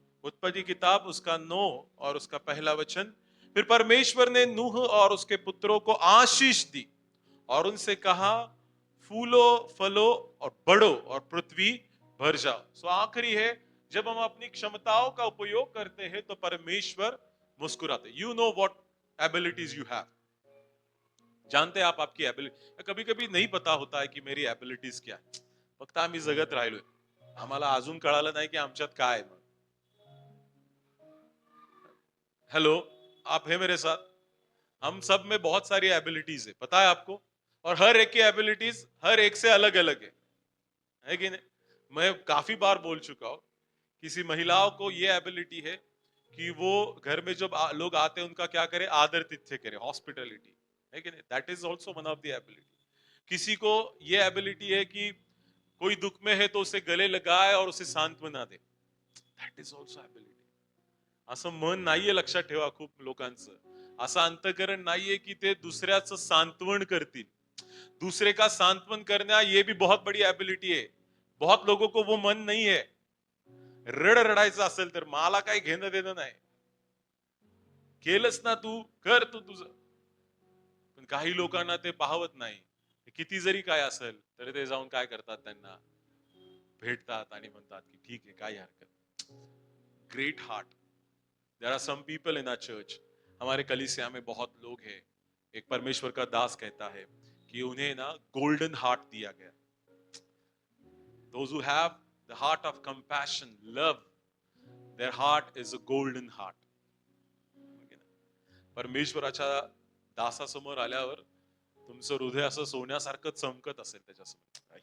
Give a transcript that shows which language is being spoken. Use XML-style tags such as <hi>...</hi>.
<hi>उत्पत्ति किताब उसका 9 और उसका पहला वचन। फिर परमेश्वर ने नूह और उसके पुत्रों को आशीष दी और उनसे कहा, फूलो फलो और बढ़ो और पृथ्वी भर जाओ। सो आखिरी है, जब हम अपनी क्षमताओं का उपयोग करते हैं तो परमेश्वर मुस्कुराते।</hi> <en>You know what abilities you have.</en> <hi>जानते हैं आप आपकी एबिलिटी? कभी कभी नहीं पता होता है की मेरी एबिलिटीज</hi> <mr>क्या आहे, फक्त आम्ही जगत राहिलोय, आम्हाला अजून कळालं नाही की आमच्यात काय आहे।</mr> <hi>हेलो, आप है मेरे साथ? हम सब में बहुत सारी एबिलिटीज है, पता है आपको? और हर एक की एबिलिटीज हर एक से अलग अलग है कि नहीं? मैं काफी बार बोल चुका हूं, किसी महिलाओं को ये एबिलिटी है कि वो घर में जब लोग आते हैं उनका क्या करे? आदर तिथ्य करे, हॉस्पिटलिटी, है कि नहीं?</hi> <en>That is also one of the ability.</en> <hi>किसी को ये एबिलिटी है कि कोई दुख में है तो उसे गले लगाए और उसे सांत्वना दे,</hi> <en>That is also ability.</en> <mr>असं मन नाहीये, लक्षात ठेवा, खूप लोकांचं असं अंतकरण नाहीये की ते दुसऱ्याचं सांत्वन करतील।</mr> <hi>दूसरे का सांत्वन करना ये भी बहुत बड़ी एबिलिटी है। बहुत लोगों को वो मन नहीं है।</hi> <mr>रडायचं असेल तर मला काही घेणं देणं नाही, केलंच ना तू, कर तू तुझं। पण काही लोकांना ते पाहवत नाही, किती जरी काय असेल तरी ते जाऊन काय करतात? त्यांना भेटतात आणि म्हणतात की ठीक आहे, काही हरकत।</mr> <en>Great heart. There are some people in our church,</en> <hi>हमारे कलीसिया में बहुत लोग हैं, एक परमेश्वर का दास कहता है कि उन्हें ना गोल्डन हार्ट दिया गया।</hi> <en>Those who have the heart of compassion, love, their heart is a golden heart.</en> <mr>परमेश्वराच्या दासासमोर आल्यावर तुमचं हृदय असं सोन्यासारखं चमकत असेल त्याच्यासमोर.</mr>